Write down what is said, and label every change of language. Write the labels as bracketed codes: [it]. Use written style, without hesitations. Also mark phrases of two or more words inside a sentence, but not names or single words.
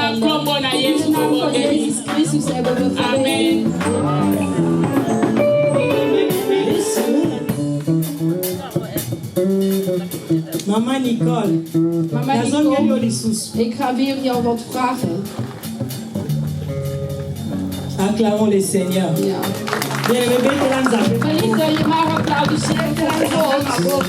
[nl] In de naam van Jezus Christus hebben we gebeden. Mama Nicole, ik ga weer jou wat vragen. [fr] Acclamons le Seigneur. [nl] Ja. Je mag applaudisseren voor God.